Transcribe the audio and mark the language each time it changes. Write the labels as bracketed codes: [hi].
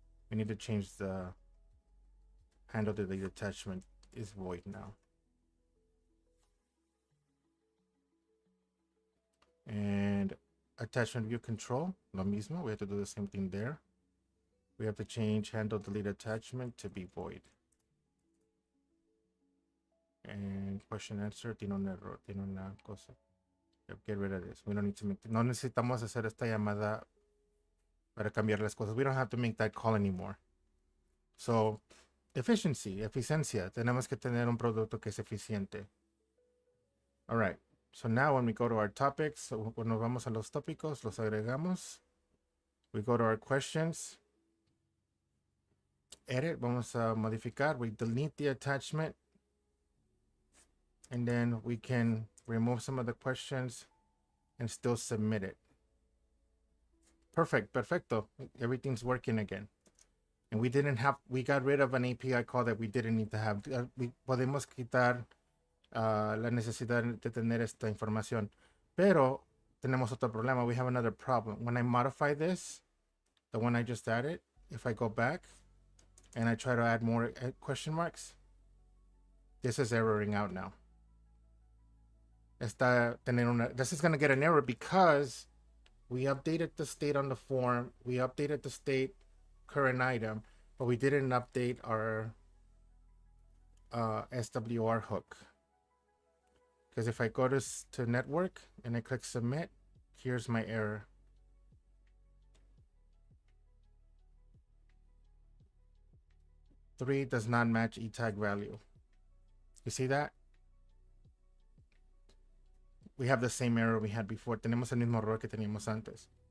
[en] We need to change the handle to the attachment is void now. And attachment view control, [es] lo mismo. [en] We have to do the same thing there. We have to change handle delete attachment to be void. And question answer [es] tiene un error, tiene una cosa. [en] Get rid of this. We don't need to make. [es] No necesitamos hacer esta llamada para cambiar las cosas. [en] We don't have to make that call anymore. So, efficiency, eficiencia. [es] Tenemos que tener un producto que es eficiente. [en] All right. So now when we go to our topics, [es] cuando vamos a los tópicos, los agregamos. [en] We go to our questions. Edit, [es] vamos a modificar. [en] We delete the attachment. And then we can remove some of the questions and still submit it. Perfecto. Everything's working again. And we got rid of an API call that we didn't need to have. [es] Podemos quitar la necesidad de tener esta información. Pero tenemos otro problema. [en] We have another problem. When I modify this, the one I just added, if I go back, and I try to add more question marks, this is erroring out now. This is going to get an error because we updated the state on the form, we updated the state current item, but we didn't update our SWR hook. Because if I go to network and I click submit, here's my error. Three does not match e-tag value. You see that? We have the same error we had before. [es] Tenemos el mismo error que teníamos antes.